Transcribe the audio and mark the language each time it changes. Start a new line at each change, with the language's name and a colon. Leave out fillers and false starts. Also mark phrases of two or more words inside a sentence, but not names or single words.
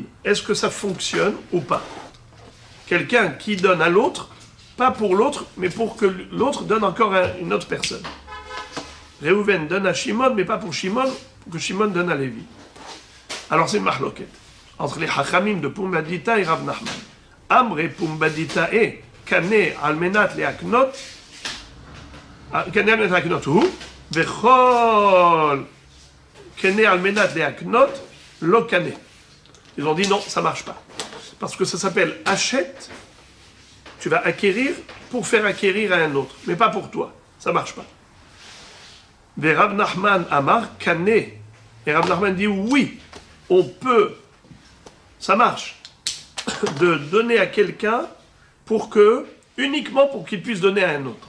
French: Est-ce que ça fonctionne ou pas? Quelqu'un qui donne à l'autre, pas pour l'autre, mais pour que l'autre donne encore à une autre personne. Réhouven donne à Shimon, mais pas pour Shimon, pour que Shimon donne à Lévi. Alors c'est une mahloket entre les hachamim de Pumbedita et Rav Nachman.
Aramaic: אמרי פומבדיתא et קנה על מנת להקנות, קנה על מנת להקנות הוא, וכל קנה על מנת להקנות לא קנה.
French: Ils ont dit non, ça marche pas. Parce que ça s'appelle achète, tu vas acquérir pour faire acquérir à un autre, mais pas pour toi. Ça marche pas. Et Rav Nachman
Aramaic: אמר קנה.
French: Et Rav Nachman dit oui, on peut, ça marche, de donner à quelqu'un uniquement pour qu'il puisse donner à un autre.